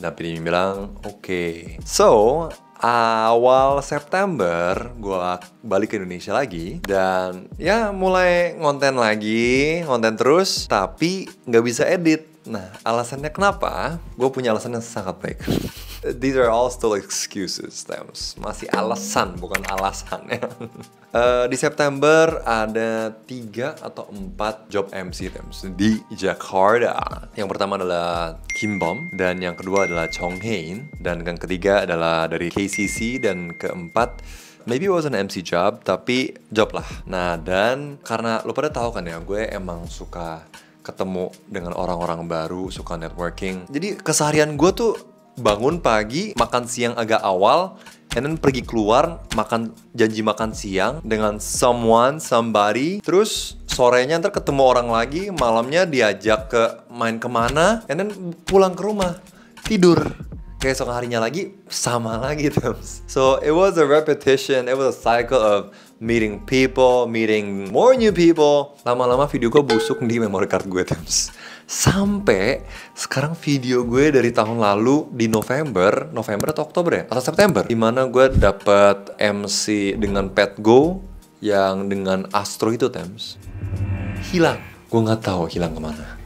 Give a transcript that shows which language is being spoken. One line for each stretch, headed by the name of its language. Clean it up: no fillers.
Indonesian: Dan PD Nyim bilang oke. So awal September gue balik ke Indonesia lagi. Dan ya mulai ngonten lagi, ngonten terus. Tapi nggak bisa edit. Nah, alasannya kenapa? Gue punya alasan yang sangat baik.
English: These are all still excuses, Tems.
Indonesian: Masih alasan, bukan alasan ya. Di September ada 3 atau 4 job MC, Tems, di Jakarta. Yang pertama adalah Kim Bom, dan yang kedua adalah Chong Hae-in, dan yang ketiga adalah dari KCC, dan keempat
English: maybe it was an MC job,
Indonesian: tapi job lah. Nah, dan karena lo pada tahu kan ya, gue emang suka ketemu dengan orang-orang baru, suka networking. Jadi keseharian gue tuh bangun pagi, makan siang agak awal,
English: and then
Indonesian: pergi keluar, janji makan siang dengan somebody, terus sorenya ntar ketemu orang lagi, malamnya diajak ke main kemana, and then pulang ke rumah, tidur. Kayak esok harinya lagi, sama lagi, Tems.
English: So it was a repetition, it was a cycle of meeting people, meeting more new people.
Indonesian: Lama-lama video gue busuk di memory card gue, Tems. Sampai sekarang video gue dari tahun lalu di November atau Oktober ya? Atau September, dimana gue dapet MC dengan Pet Go yang dengan Astro itu, Tems, hilang. Gue nggak tahu hilang kemana.